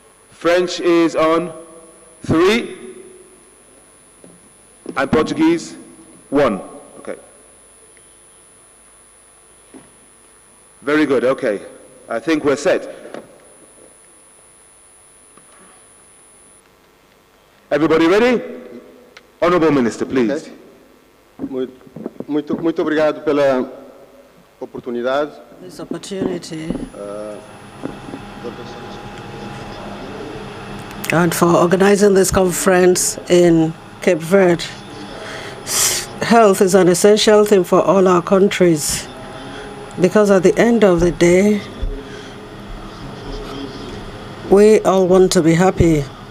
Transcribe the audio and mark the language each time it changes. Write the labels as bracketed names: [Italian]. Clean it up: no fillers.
[English] French is on 3, and Portuguese 1. Okay. Very good, okay. I think we're set. Everybody ready? Honourable Minister, please. Okay. [Portuguese] Muito obrigado pela oportunidade. [English] This opportunity and for organizing this conference in Cape Verde. Health is an essential thing for all our countries, because at the end of the day, we all want to be happy.